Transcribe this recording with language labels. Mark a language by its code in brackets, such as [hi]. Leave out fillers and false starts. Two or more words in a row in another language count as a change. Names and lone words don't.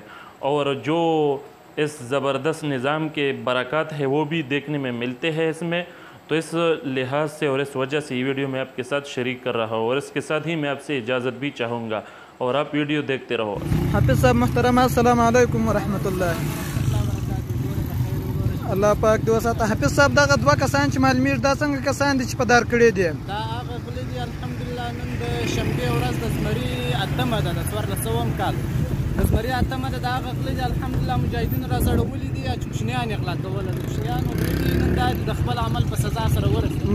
[ur] اور جو اس زبردست نظام کے برکات ہے وہ بھی دیکھنے میں ملتے ہیں اس میں. تو اس لحاظ سے اور اس وجہ سے یہ ویڈیو میں آپ کے ساتھ شریک کر رہا ہوں، اور اس کے ساتھ ہی میں آپ سے اجازت بھی چاہوں گا، اور آپ ویڈیو دیکھتے رہو. حافظ صاحب محترم, [ar] السلام علیکم ورحمة الله. [ur] اللہ پاک دعا ساتھ۔ حافظ صاحب [ps] दغه دوه کسان چې معلومیږي دا څنګه کسان دي چې په دار کړي دي؟ دا هغه غلي دي الحمدلله. نن د شنبې ورځ د زمري اتمه ده، د 1400 کال د زمري اتمه ده. دا هغه غلي دي الحمدلله. مجاهدین را زړولي دي چې کوچنیان یې غلا کوله، د کوچنیانو غلي نن دا د خپل عمل په سزا سره ورسېدل